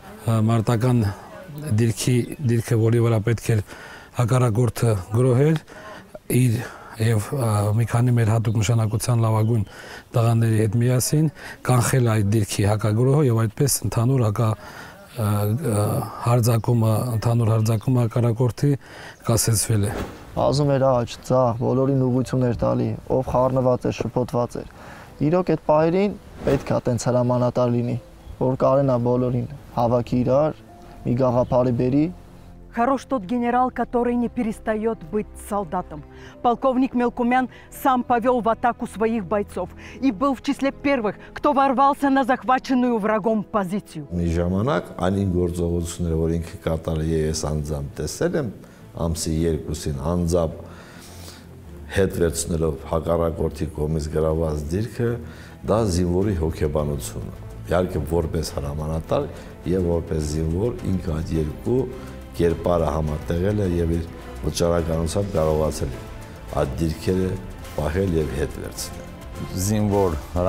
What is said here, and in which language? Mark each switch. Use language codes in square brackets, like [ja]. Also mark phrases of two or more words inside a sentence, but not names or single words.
[hy] Մարտական դիրքը, որի վրա պետք էր հակառակորդը գրոհել, իր եւ մի քանի մեր հատուկ նշանակության լավագույն տղաների հետ միասին կանխել այդ դիրքի հակագրոհը եւ այդպես ընդհանուր հարձակումը հակառակորդի կասեցվել է։ Ազում էր աճ, ցախ, բոլորին ուղղություններ տալի, ով խառնված էր, շփոթված էր։ Իրոք այդ պահերին պետք է տենց հրամանատար լինի, որ կարենա բոլորին հավաքի իրար, մի գաղափարի բերի։ [ru] Хорош тот генерал, который не перестает быть солдатом. Полковник Мелкумян сам повел в атаку своих бойцов и был в числе первых, кто ворвался на захваченную врагом позицию. [hy] Մի ժամանակ անին գործողությունները, որ ինքը կատարել է, ես անձամբ տեսել եմ, ամսի 2-ին անձամբ հետ վերցնելով հակառակորդի կողմից գրաված դիրքը, դա զինվորի հոգեբանությունը։ Իհարկե որպես հրամանատար եւ որպես զինվոր ինքը այդ երկու կերպարը համատեղել է եւ իր վճարականությամբ կարողացել այդ դիրքերը պահել եւ հետ վերցնել։